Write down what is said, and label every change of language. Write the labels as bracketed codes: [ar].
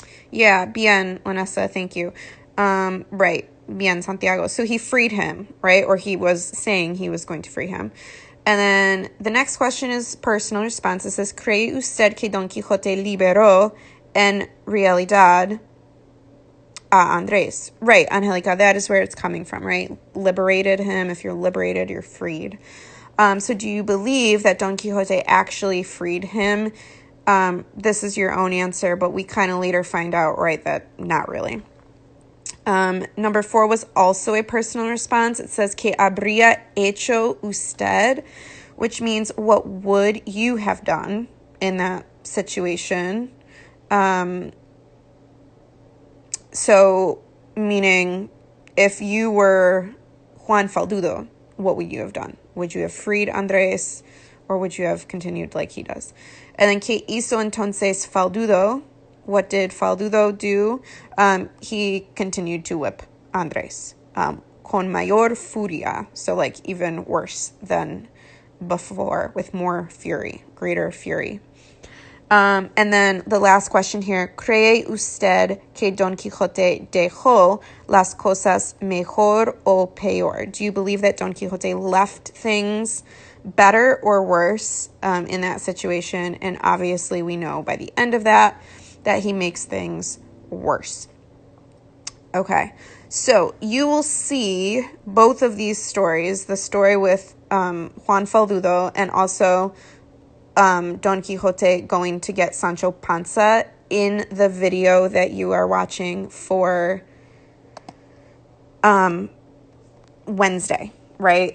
[en] Yeah, bien, Vanessa, thank you. Right, bien, Santiago. So he freed him, right? Or he was saying he was going to free him. And then the next question is personal response. It says, [es] ¿Cree usted que Don Quixote liberó en realidad a Andrés? [en] Right, Angelica, that is where it's coming from, right? Liberated him. If you're liberated, you're freed. So do you believe that Don Quixote actually freed him? This is your own answer, but we kind of later find out, right, that not really. Number 4 was also a personal response. It says, [es] ¿Qué habría hecho usted? [en] Which means, what would you have done in that situation? So, meaning, if you were Juan Faldudo, what would you have done? Would you have freed Andrés, or would you have continued like he does? And then, [es] ¿Qué hizo entonces Faldudo? [en] What did Faldudo do? He continued to whip Andrés [es] con mayor furia, [en] so like even worse than before, with more fury, greater fury. And then the last question here, [es] ¿Cree usted que Don Quixote dejó las cosas mejor o peor? [en] Do you believe that Don Quixote left things better or worse in that situation? And obviously we know by the end of that he makes things worse. Okay, so you will see both of these stories, the story with Juan Faldudo and also Don Quixote going to get Sancho Panza, in the video that you are watching for Wednesday, right?